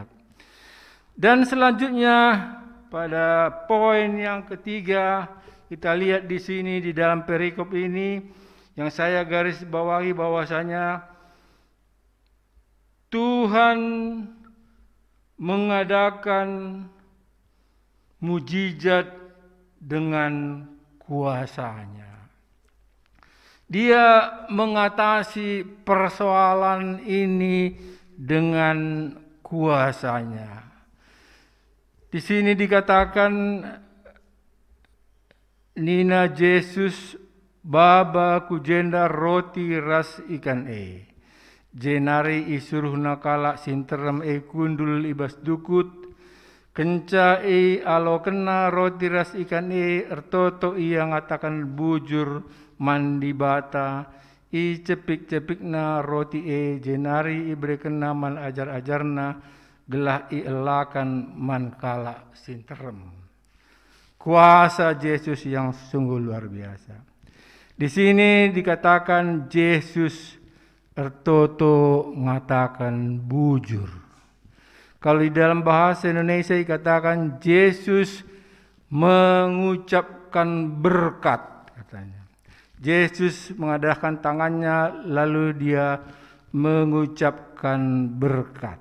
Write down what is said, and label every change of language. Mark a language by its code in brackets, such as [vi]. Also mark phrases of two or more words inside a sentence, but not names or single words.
[id] Dan selanjutnya pada poin yang ketiga, kita lihat di sini di dalam perikop ini yang saya garis bawahi bahwasanya Tuhan mengadakan mujizat dengan kuasa-Nya. Dia mengatasi persoalan ini dengan kuasa-Nya. Di sini dikatakan [btx] Nina Yesus baba kujenda roti ras ikan jenari isuruh nakala sinteram kundul ibas dukut kenca alo kena roti ras ikan ertoto ia ngatakan bujur mandi bata cepik na roti jenari ibre kena man ajar-ajarna gelah elakan man kala sinteram. [id] Kuasa Yesus yang sungguh luar biasa. Di sini dikatakan Yesus [btx] ertoto ngatakan bujur. [id] Kalau di dalam bahasa Indonesia dikatakan Yesus mengucapkan berkat katanya. Yesus mengadakan tangannya lalu dia mengucapkan berkat.